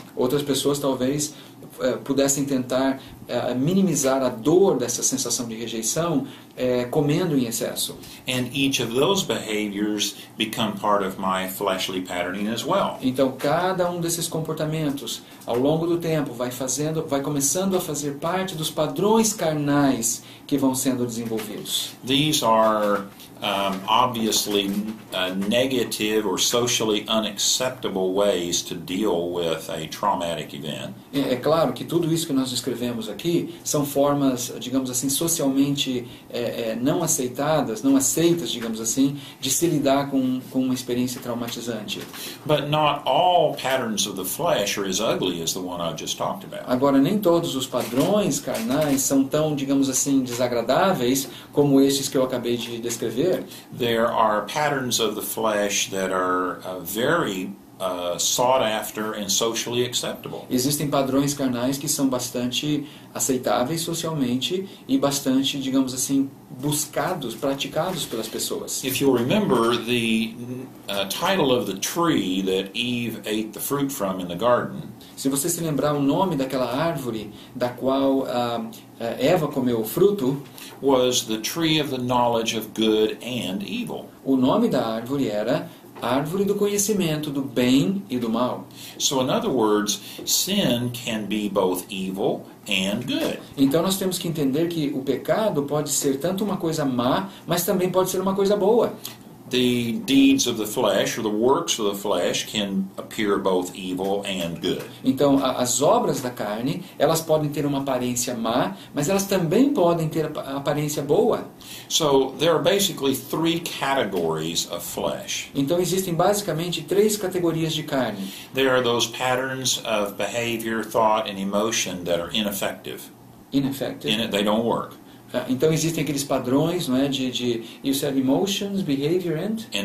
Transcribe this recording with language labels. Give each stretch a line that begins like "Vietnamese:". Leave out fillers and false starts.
Portuguese: Outras pessoas talvez pudessem tentar minimizar a dor dessa sensação de rejeição comendo em excesso.
English: And each of those behaviors become part of my fleshly patterning as well.
Portuguese: Então cada um desses comportamentos ao longo do tempo vai começando a fazer parte dos padrões carnais que vão sendo desenvolvidos.
English: These are obviously negative or socially unacceptable ways to deal with a traumatic event.
Portuguese: É claro que tudo isso que nós descrevemos aqui são formas, digamos assim, socialmente não aceitas, digamos assim, de se lidar com uma experiência traumatizante.
English: But not all patterns of the flesh are as ugly as the one I just talked about.
Portuguese: Agora, nem todos os padrões carnais são tão, digamos assim, desagradáveis como estes que eu acabei de descrever.
English: There are patterns of the flesh that are very sought after and socially acceptable.
Portuguese: Existem padrões carnais que são bastante aceitáveis socialmente e bastante, digamos assim, buscados, praticados pelas pessoas.
English: If you'll remember, the title of the tree that Eve ate the fruit from in the garden
Portuguese: Se você se lembrar o nome daquela árvore da qual Eva comeu o fruto,
English: was the tree of the knowledge of good and evil.
Portuguese: o nome da árvore era Árvore do Conhecimento do Bem e do Mal.
English: So in other words, sin can be both evil and good.
Portuguese: Então nós temos que entender que o pecado pode ser tanto uma coisa má, mas também pode ser uma coisa boa.
English: The deeds of the flesh, or the works of the flesh, can appear both evil and good.
Portuguese: Então as obras da carne, elas podem ter uma aparência má, mas elas também podem ter a aparência boa.
English: So there are basically three categories of flesh.
Portuguese: Então existem basicamente 3 categorias de carne.
English: There are those patterns of behavior, thought, and emotion that are ineffective. Ineffective. They don't work.
Portuguese: Então existem aqueles padrões, não é,
English: you said emotions, behavior and